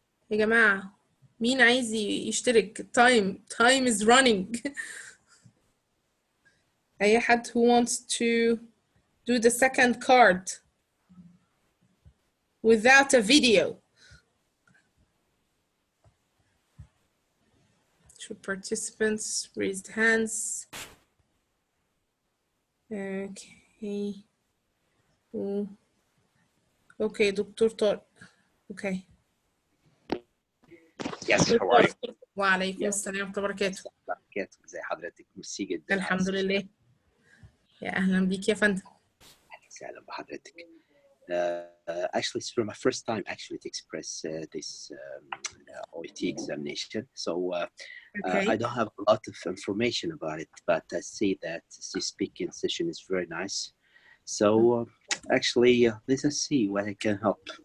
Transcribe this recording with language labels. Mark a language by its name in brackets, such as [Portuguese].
[Arabic] يا جماعة مين عايز يشترك؟ [English] time is running. [Arabic] أي حد [English] who wants to do the second card without a video. Two participants raised hands. Okay. Okay, Dr. Tor. Okay. Yes, how are you? [Arabic] وعليكم السلام ورحمة الله وبركاته. ازي حضرتك؟ ميرسي جدا. الحمد لله. يا أهلا بيك يا فندم. اهلا وسهلا بحضرتك. [English] Actually, it's for my first time actually to express this OET examination. So Okay. I don't have a lot of information about it, but I see that the speaking session is very nice. So actually, let us see what I can help.